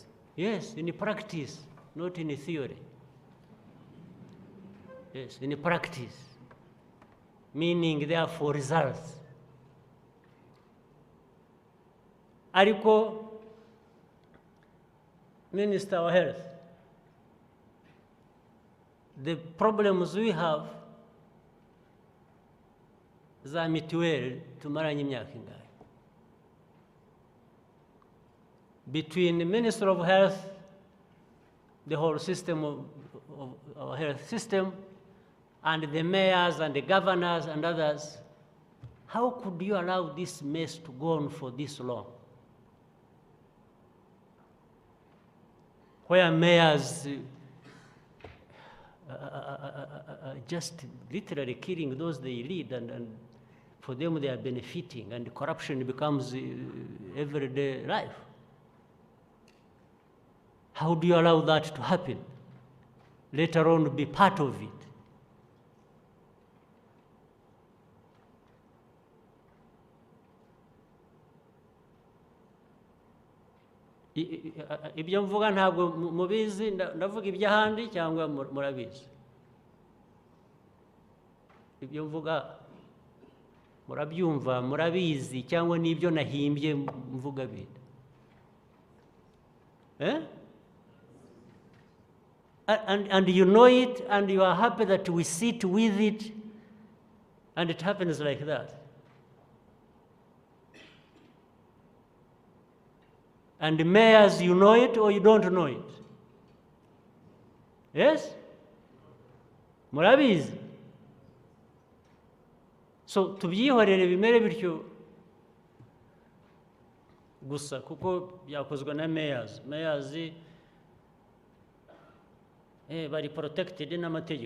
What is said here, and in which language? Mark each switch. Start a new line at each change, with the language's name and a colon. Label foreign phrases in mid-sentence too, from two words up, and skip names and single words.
English: Yes, in practice, not in theory. Yes, in practice, meaning therefore results. Ariko, Minister of Health, the problems we have
Kinyarwanda: za mituweli tumaranye imyaka ingahe.
English: Between the Minister of Health, the whole system of our health system, and the mayors and the governors and others, how could you allow this mess to go on for this long? Where mayors just literally killing those they lead, and for them they are benefiting, and corruption becomes everyday life. How do you allow that to happen? Later on, be part of it.
Kinyarwanda: Ibyo mvuga ntabwo mubizi, ndavuga iby'ahandi cyangwa murabizi? Ibyo mvuga murabyumva, murabizi, cyangwa n'ibyo nahimbye mvuga bindi?
English: And you know it, and you are happy that we sit with it, and it happens like that. And the mayors, you know it or you don't know it? Yes?
Kinyarwanda: Murabizi? So, tubyihorere bimere bityo gusa kuko byakozwe na mayors. Mayors bari protected n'amategeko.